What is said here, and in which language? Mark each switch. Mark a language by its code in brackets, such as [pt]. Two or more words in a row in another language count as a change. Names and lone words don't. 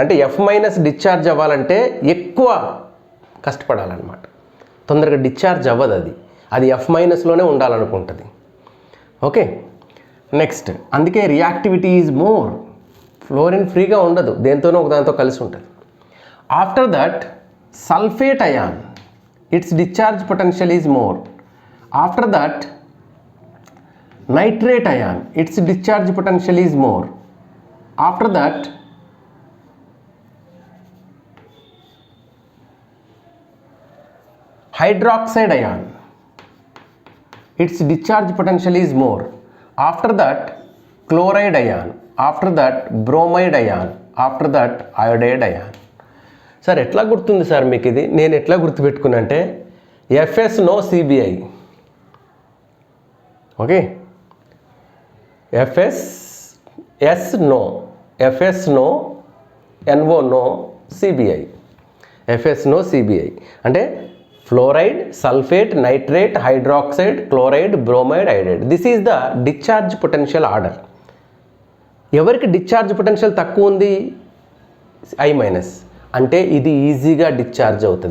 [te] అంటే [en] F minus [te] డిశ్చార్జ్ అవ్వాలంటే ఎక్కువ కష్టపడాలన్నమాట, తొందరగా డిశ్చార్జ్ అవ్వదు. అది F మైనస్లోనే ఉండాలనుకుంటుంది. [en] okay, next [te] అందుకే [en] reactivity is more. [te] ఫ్లోరిన్ ఫ్రీగా ఉండదు, దేంతోనో ఒక దాంతో కలిసి ఉంటుంది. [en] after that sulphate ion, its discharge potential is more. after that nitrate ion, its discharge potential is more. After that hydroxide ion, its discharge potential is more. After that chloride ion, after that bromide ion, after that iodide ion. [te] సార్ ఎట్లా గుర్తుంది సార్ మీకు ఇది? నేను ఎట్లా గుర్తుపెట్టుకున్నా అంటే FS no CBI. ఓకే, [en] FS S no, FS no, NO no, CBI. [te] FS no CBI అంటే [en] fluoride, sulphate, nitrate, hydroxide, chloride, bromide, iodide. this is the discharge potential order. ఎవరికి discharge potential [te] తక్కువ ఉంది? [en] I minus. [te] అంటే ఇది ఈజీగా డిశ్చార్జ్ అవుతుంది.